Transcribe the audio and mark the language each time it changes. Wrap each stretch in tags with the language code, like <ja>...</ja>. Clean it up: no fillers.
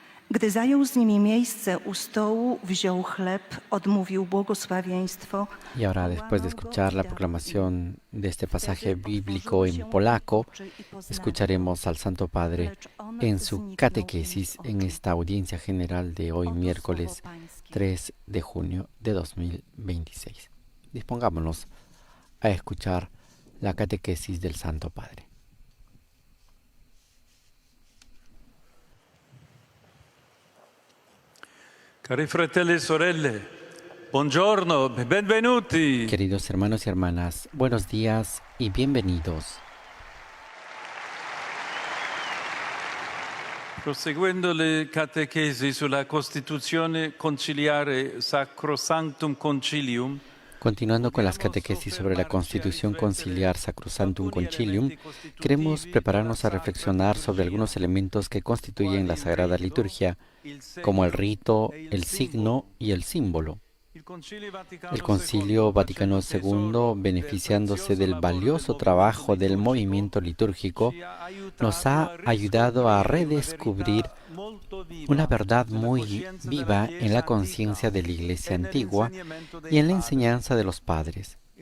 <pl>Gdy zajął z nimi miejsce u stołu, wziął chleb, odmówił błogosławieństwo.</pl> <es>Y ahora, después de escuchar la proclamación de este pasaje bíblico en polaco, escucharemos al Santo Padre en su catequesis en esta audiencia general de hoy, miércoles 3 de junio de 2026. Dispongámonos a escuchar la catequesis del Santo Padre.</es> <it>Cari fratelli e sorelle, buongiorno, benvenuti.</it> <es>Queridos hermanos y hermanas, buenos días y bienvenidos.</es> <it>Proseguendo le catechesi sulla Costituzione conciliare Sacrosanctum Concilium,</it> <es>Continuando con las catequesis sobre la Constitución Conciliar Sacrosanctum Concilium, queremos prepararnos a reflexionar sobre algunos elementos que constituyen la Sagrada Liturgia, como el rito, el signo y el símbolo. El Concilio Vaticano II, beneficiándose del valioso trabajo del movimiento litúrgico, nos ha ayudado a redescubrir una verdad muy viva en la conciencia de la Iglesia antigua y en la enseñanza de los padres.</es>